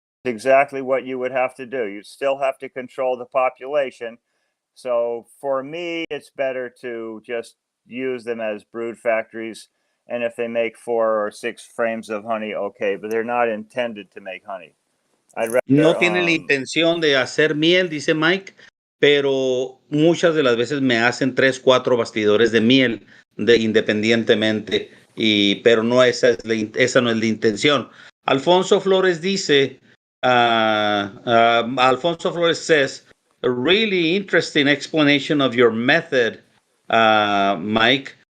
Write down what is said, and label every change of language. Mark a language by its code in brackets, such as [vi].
[en] Exactly what you would have to do. You still have to control the population. So for me, it's better to just use them as brood factories. And if they make 4 or 6 frames of honey, okay, but they're not intended to make honey. I'd [es] No [en] rather [es] tiene la intención de hacer miel, dice Mike, pero muchas de las veces me hacen 3, 4 bastidores de miel independientemente, pero no esa no es la intención. Alfonso Flores dice, [en] Alfonso Flores says, a really interesting explanation of your method, Mike.